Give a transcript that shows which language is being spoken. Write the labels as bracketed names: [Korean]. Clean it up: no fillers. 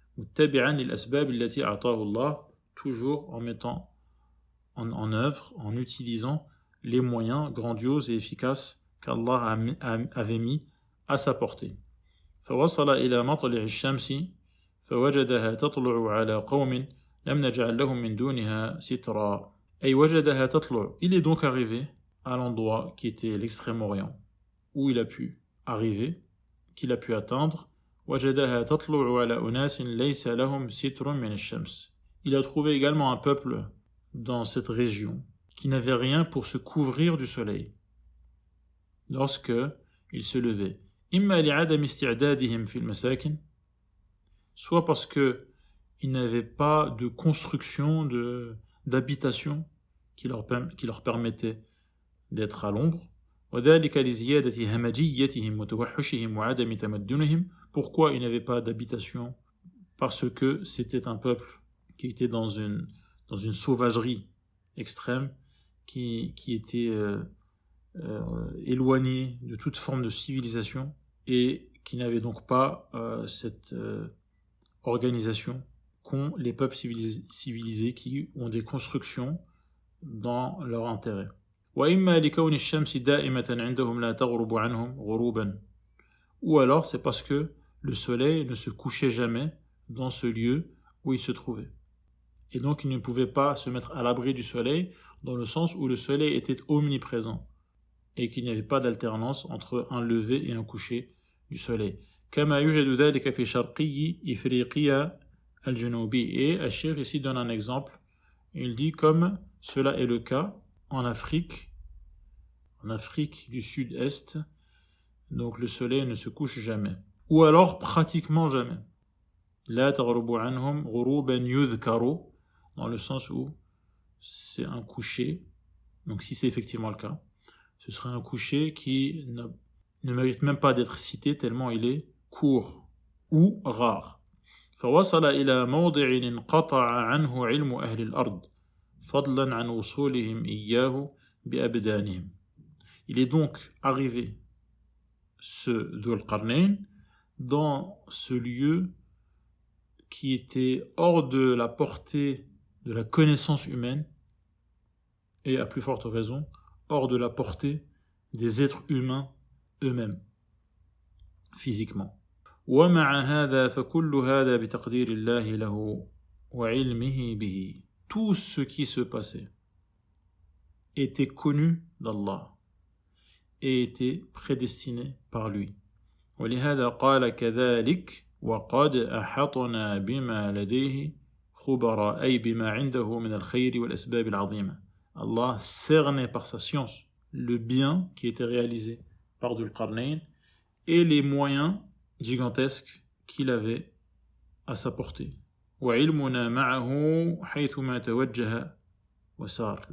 [Arabic] متبعا للأسباب التي أعطاه الله, [French] toujours en mettant en œuvre, en utilisant les moyens grandioses et efficaces qu'Allah avait mis à sa portée. [Arabic] فوصل إلى مطلع الشمس فوجدها تطلع على قوم لم نجعل لهم من دونها سترا. أي وجدها تطلع. [French] Il est donc arrivé à l'endroit qui était l'extrême-orient, où il a pu arriver, qu'il a pu atteindre. [Arabic] وجدها تطلع على أناس ليس لهم ستر من الشمس. [French] Il a trouvé également un peuple dans cette région qui n'avait rien pour se couvrir du soleil lorsque il se levait. [Arabic] إما لعدم استعدادهم في المساكن, [French] soit parce que ils n'avaient pas de construction d'habitation qui leur permettait d'être à l'ombre. [Arabic] وذلك لزيادة همجيتهم وتوحشهم وعدم تمدنهم. [French] Pourquoi ils n'avaient pas d'habitation? Parce que c'était un peuple qui était dans une sauvagerie extrême, qui était éloigné de toute forme de civilisation et qui n'avait donc pas cette organisation qu'ont les peuples civilisés qui ont des constructions dans leur intérêt. [Arabic] وإما لكون الشمس دائمة عندهم لا تغرب عنهم غروبا. [French] Ou alors c'est parce que le soleil ne se couchait jamais dans ce lieu où il se trouvait. Et donc ils ne pouvaient pas se mettre à l'abri du soleil, dans le sens où le soleil était omniprésent et qu'il n'y avait pas d'alternance entre un lever et un coucher du soleil. [Arabic] كما يوجد ذلك في شرقي إفريقيا الجنوبي. [French] Et Al-Cheikh ici donne un exemple. Il dit comme cela est le cas en Afrique du sud-est, donc le soleil ne se couche jamais. Ou alors pratiquement jamais. [Arabic] لا تغرب عنهم غروبا يذكر, [French] dans le sens où c'est un coucher, donc si c'est effectivement le cas, ce serait un coucher qui ne mérite même pas d'être cité tellement il est court ou rare. [Arabic] فوصل إلى موضع انقطع عنه علم أهل الأرض فضلا عن وصولهم إياه بأبدانهم. [French] Il est donc arrivé, ce Dhul Qarnayn, dans ce lieu qui était hors de la portée de la connaissance humaine et à plus forte raison hors de la portée des êtres humains eux-mêmes physiquement. [Arabic] ومع هذا فكل هذا بتقدير الله له وعلمه به. [French] Tout ce qui se passait était connu d'Allah et était prédestiné par lui. [Arabic] ولهذا قال كذلك وقد أحطنا بما لديه خبراء أي بما عنده من الخير والأسباب العظيمة. [French] Allah cernait par sa science le bien qui était réalisé par Dhul Qarnayn et les moyens gigantesques qu'il avait à sa portée. [Arabic] وعلمنا معه حيثما توجه وسار.